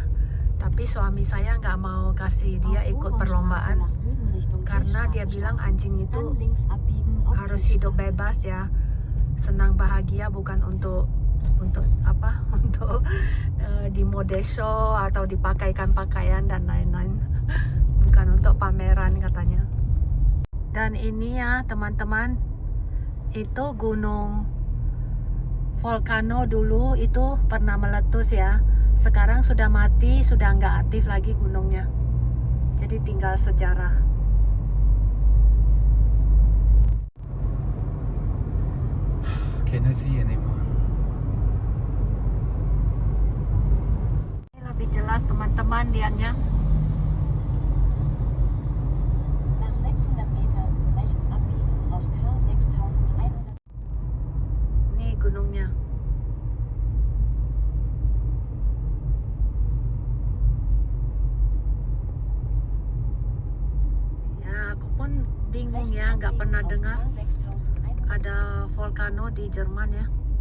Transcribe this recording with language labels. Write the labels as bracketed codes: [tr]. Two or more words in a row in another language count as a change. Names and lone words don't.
[id] Tapi suami saya nggak mau kasih dia ikut perlombaan karena dia bilang anjing itu harus hidup bebas ya, senang bahagia, bukan untuk apa, untuk di [en] mode show [id] atau dipakaikan pakaian dan lain-lain, bukan untuk pameran katanya. Dan ini ya teman-teman, itu gunung Volcano dulu itu pernah meletus ya. Sekarang sudah mati, sudah nggak aktif lagi gunungnya. Jadi tinggal sejarah. [en] Cannot see anymore. [id] Ini lebih jelas teman-teman dianya. [de] Nach 600 Metern rechts abbiegen auf K6100. [id] Ini gunungnya. Aku pun bingung ya, nggak pernah dengar ada volcano di Jerman ya.